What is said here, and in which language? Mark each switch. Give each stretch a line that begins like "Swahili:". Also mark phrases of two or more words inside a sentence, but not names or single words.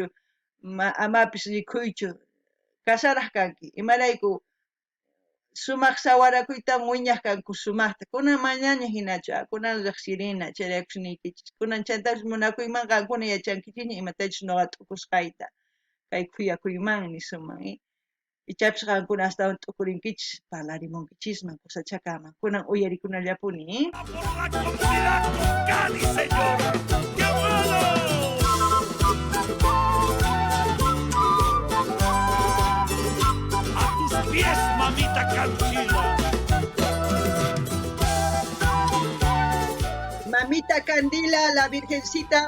Quechua: amapis rikhuychu, kasaraq kanki, imarayku sumaq sawarakuyta wiñaq kanku sumaqta, kunan manaña hinachu, kunan riqsirina chayrakushniykichis, kunan chaytapas munakuyman qankuna yachankichikña imatachus nuqa t'ukusqayta, kay khuyakuymanmi sumaq, ichapish qankuna astawan t'ukurinkichis, parlarimunkichisman kusachakaman, kunan uyarikunallapuni.
Spanish: Por la comunidad Cocali, señor. ¡Qué bueno! A tus pies, mamita Candila. Mamita Candila, la Virgencita.